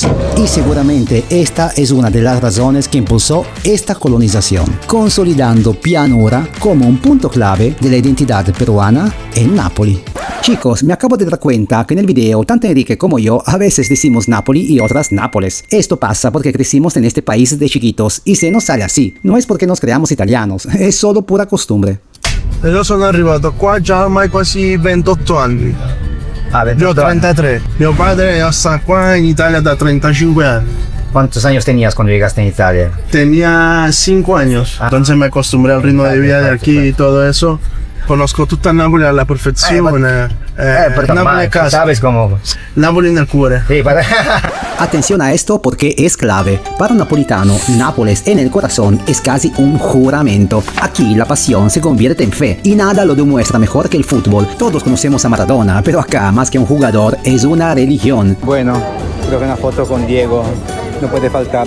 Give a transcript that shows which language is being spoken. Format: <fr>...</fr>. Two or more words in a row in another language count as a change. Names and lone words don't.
<es>Y seguramente esta es una de las razones que impulsó esta colonización, consolidando Pianura como un punto clave de la identidad peruana en Nápoli. Chicos, me acabo de dar cuenta que en el video tanto Enrique como yo a veces decimos Napoli y otras Nápoles. Esto pasa porque crecimos en este país de chiquitos y se nos sale así. No es porque nos creamos italianos,</es> <it>è solo</it> <es>pura costumbre.</es> <it>Io sono arrivato qua già ormai quasi 28 anni. Ah, Io ho 33. Mio padre sta qua in Italia da 35 anni.</it> <es>¿Cuántos años tenías cuando llegaste en Italia? Tenía 5 años. Entonces me acostumbré al ritmo de vida de aquí y todo eso.</es> <it>Conozco tutta Napoli alla perfezione. Napoli è casa.</it> <es>¿Sabes cómo?</es> <it>Napoli nel cuore.</it> <es>Sí, para... Atención a esto porque es clave. Para un napolitano, Nápoles en el corazón es casi un juramento. Aquí la pasión se convierte en fe y nada lo demuestra mejor que el fútbol. Todos conocemos a Maradona, pero acá más que un jugador es una religión. Bueno, creo que una foto con Diego no puede faltar.</es>